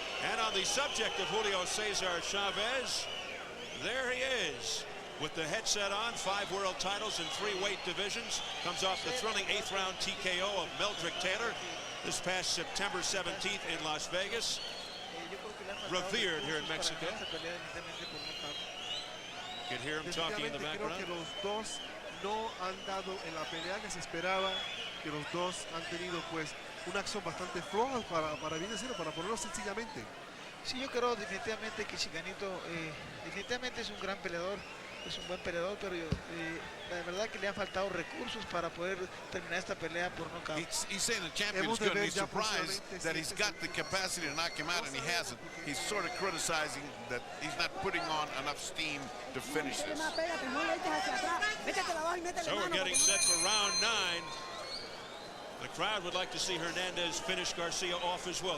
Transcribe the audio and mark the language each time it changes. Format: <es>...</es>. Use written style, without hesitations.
<en>And on the subject of Julio Cesar Chavez, there he is with the headset on. 5 world titles in 3 weight divisions. Comes off the thrilling 8th round TKO of Meldrick Taylor this past September 17th in Las Vegas. Revered here in Mexico. You can hear him talking in the background.</en> <es>Creo que los dos no han dado en la pelea que se esperaba, que los dos han tenido pues una acción bastante floja para bien decirlo, para ponerlo sencillamente. Sí, yo creo definitivamente que Chicanito definitivamente es un gran peleador, es un buen peleador, pero la verdad que le han faltado recursos para poder terminar esta pelea por nocaut.</es> <en>He's saying the champion's good, and he's surprised that he's got the capacity to knock him out, and he hasn't. He's sort of criticizing that he's not putting on enough steam to finish this. So we're getting set for round 9. The crowd would like to see Hernandez finish Garcia off as well.</en>